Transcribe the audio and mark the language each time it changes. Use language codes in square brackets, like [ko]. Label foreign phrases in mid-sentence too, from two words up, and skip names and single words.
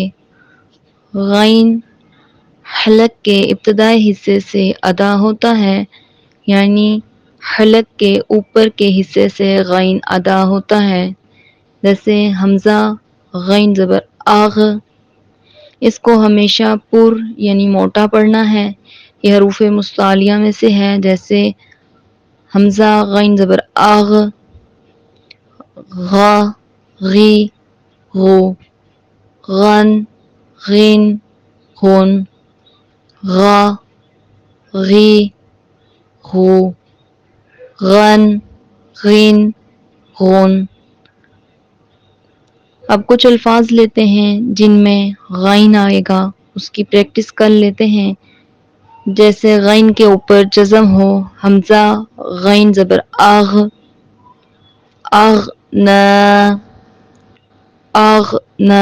[ur] غین حلق کے ابتدائی حصے سے ادا ہوتا ہے، یعنی حلق کے اوپر کے حصے سے غین ادا ہوتا ہے، جیسے حمزہ غین زبر آغ، اس کو ہمیشہ پر یعنی موٹا پڑھنا ہے۔ یہ حروف مستعلیہ میں سے ہے، جیسے حمزہ غین زبر آغ، غا، غی، غو، غن، غین، غن، غا، غی، غو، غن، غین، غن۔ اب کچھ الفاظ لیتے ہیں جن میں غین آئے گا، اس کی پریکٹس کر لیتے ہیں۔ جیسے غین کے اوپر جزم ہو، حمزہ غین زبر آغ، اغنا، اغنا۔